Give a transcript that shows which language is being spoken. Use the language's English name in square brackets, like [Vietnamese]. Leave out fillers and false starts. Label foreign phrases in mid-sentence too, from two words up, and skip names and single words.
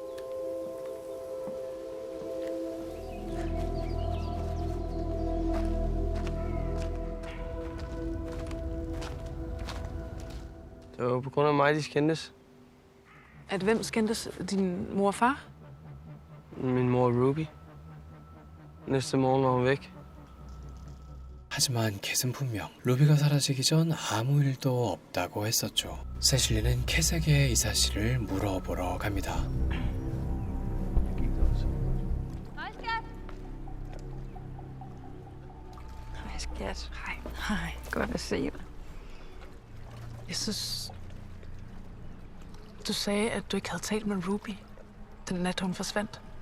[Danish] Det var på grund af mig, de skændtes. At hvem skændtes? Din mor og far? Min mor Ruby. næste morgen var hun væk. [Korean] 하지만 캣은 분명 루비가 사라지기 전 아무 일도 없다고 했었죠. 세실리는 캣에게 이 사실을 물어보러 갑니다. [Danish] Hej, skat. Hej. Hej. Godt at se dig. Jeg synes... Du sagde, at du ikke havde talt med Ruby den nat, hun forsvandt.